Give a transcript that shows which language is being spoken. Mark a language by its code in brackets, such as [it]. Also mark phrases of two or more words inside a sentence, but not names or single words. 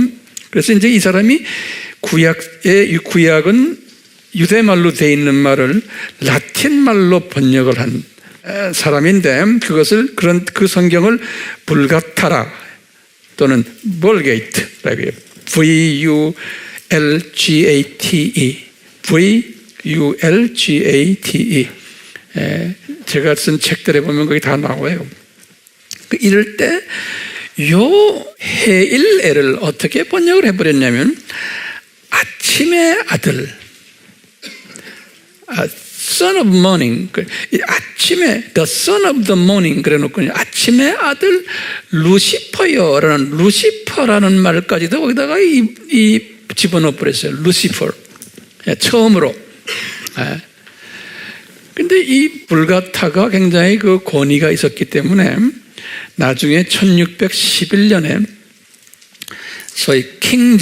[ko] 그래서 이제 이 사람이 구약은 유대말로 되어 있는 말을 라틴 말로 번역을 한 사람인데 그 성경을 불가타라 또는 볼게이트라고 해요. V-U-L-G-A-T-E V-U-L-G-A-T-E 제가 쓴 책들에 보면 거기 다 나와요. 이럴 때 요 헤일엘을 어떻게 번역을 해버렸냐면 아침의 아들 [en] Son of Morning [ko] 아침에 [en] The Son of the Morning [ko] 그래놓고 아침의 아들 루시퍼라는 말까지도 거기다가 이 집어넣어 버렸어요. 루시퍼 처음으로. 근데 이 불가타가 굉장히 그 권위가 있었기 때문에 나중에 1611년에 소위 킹